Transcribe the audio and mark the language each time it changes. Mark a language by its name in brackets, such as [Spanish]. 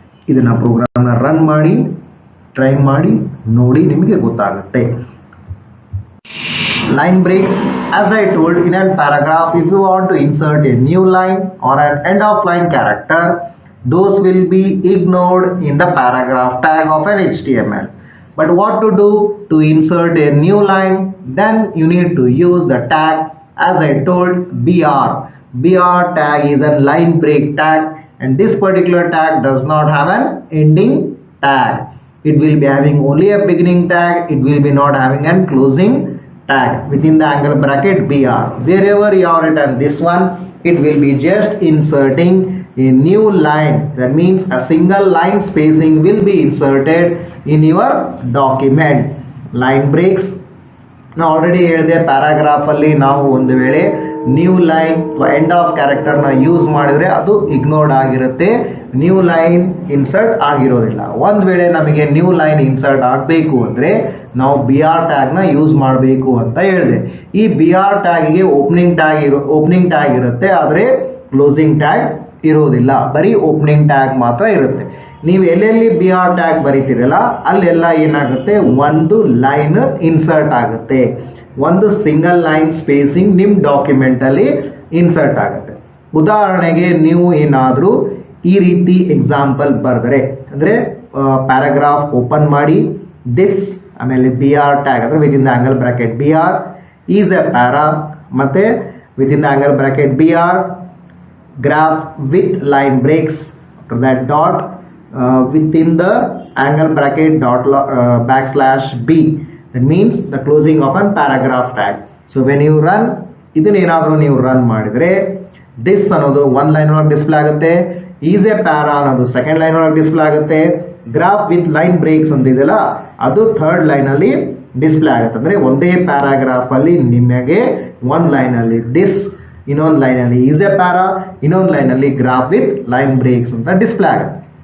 [Kannada] ಇದನ್ನ ಪ್ರೋಗ್ರಾಮ್ನ ರನ್ ಮಾಡಿ ಟ್ರೈ ಮಾಡಿ ನೋಡಿ, ನಿಮಗೆ ಗೊತ್ತಾಗುತ್ತೆ. [English] Line breaks, as I told in a paragraph, if you want to insert a new line or an end of line character, those will be ignored in the paragraph tag of an HTML. But what to do to insert a new line? Then you need to use the tag, as I told, BR. BR tag is a line break tag, and this particular tag does not have an ending tag. It will be having only a beginning tag. It will be not having a closing tag within the angle bracket BR. Wherever you have written this one, it will be just inserting a new line. That means a single line spacing will be inserted in your document. Line breaks. [Kannada] Now already ಹೇಳಿದೆ paragraph ಅಲ್ಲಿ ನಾವು ಒಂದು ವೇಳೆ new line end of ಕ್ಯಾರೆಕ್ಟರ್ನ use ಮಾಡಿದ್ರೆ ಅದು ignored ಆಗಿರುತ್ತೆ, new line insert ಆಗಿರೋದಿಲ್ಲ. ಒಂದು ವೇಳೆ ನಮಗೆ ನ್ಯೂ ಲೈನ್ ಇನ್ಸರ್ಟ್ ಆಗಬೇಕು ಅಂದರೆ ನಾವು BR ಟ್ಯಾಗ್ನ ಯೂಸ್ ಮಾಡಬೇಕು ಅಂತ ಹೇಳಿದೆ. ಈ BR ಟ್ಯಾಗಿಗೆ ಓಪನಿಂಗ್ ಟ್ಯಾಗ್ ಇರುತ್ತೆ, ಆದರೆ ಕ್ಲೋಸಿಂಗ್ ಟ್ಯಾಗ್ ಇರೋದಿಲ್ಲ, ಬರೀ ಓಪನಿಂಗ್ ಟ್ಯಾಗ್ ಮಾತ್ರ ಇರುತ್ತೆ. ನೀವು ಎಲ್ಲೆಲ್ಲಿ BR ಟ್ಯಾಗ್ ಬರೀತೀರಲ್ಲ ಅಲ್ಲೆಲ್ಲ ಏನಾಗುತ್ತೆ, ಒಂದು ಲೈನ್ ಇನ್ಸರ್ಟ್ ಆಗುತ್ತೆ, ಒಂದು ಸಿಂಗಲ್ ಲೈನ್ ಸ್ಪೇಸಿಂಗ್ ನಿಮ್ಮ ಡಾಕ್ಯುಮೆಂಟಲ್ಲಿ ಇನ್ಸರ್ಟ್ ಆಗುತ್ತೆ. ಉದಾಹರಣೆಗೆ ನೀವು ಏನಾದರೂ ಈ ರೀತಿ ಎಕ್ಸಾಂಪಲ್ ಬರೆದರೆ, ಅಂದರೆ ಪ್ಯಾರಾಗ್ರಾಫ್ ಓಪನ್ ಮಾಡಿ ದಿಸ್ ಆಮೇಲೆ BR ಟ್ಯಾಗ್ ಅಂದರೆ [English] within the angle bracket BR is a para, [Kannada] ಮತ್ತು [English] Within the angle bracket BR graph with line breaks after that dot within the angle bracket dot backslash b. That means the closing of a paragraph tag. So when you run [Kannada] ಇದನ್ನೇನಾದರೂ ನೀವು run ಮಾಡಿದರೆ this ಅನ್ನೋದು ಒಂದು line ಒಳಗೆ display ಆಗುತ್ತೆ, is A para ಅನ್ನೋದು second line ಒಳಗೆ display ಆಗುತ್ತೆ, graph with line breaks ಅಂತ ಇದೆಯಲ್ಲ ಅದು ಥರ್ಡ್ ಲೈನಲ್ಲಿ ಡಿಸ್ಪ್ಲೇ ಆಗುತ್ತೆ. ಅಂದರೆ ಒಂದೇ ಪ್ಯಾರಾಗ್ರಾಫ್ ಅಲ್ಲಿ ನಿಮಗೆ ಒಂದು ಲೈನಲ್ಲಿ ದಿಸ್, ಇನ್ನೊಂದು ಲೈನಲ್ಲಿ ಈಸ್ ಎ ಪ್ಯಾರಾ, ಇನ್ನೊಂದು ಲೈನಲ್ಲಿ ಗ್ರಾಫ್ ವಿತ್ ಲೈನ್ ಬ್ರೇಕ್ಸ್ ಅಂತ ಡಿಸ್ಪ್ಲೇ ಆಗುತ್ತೆ.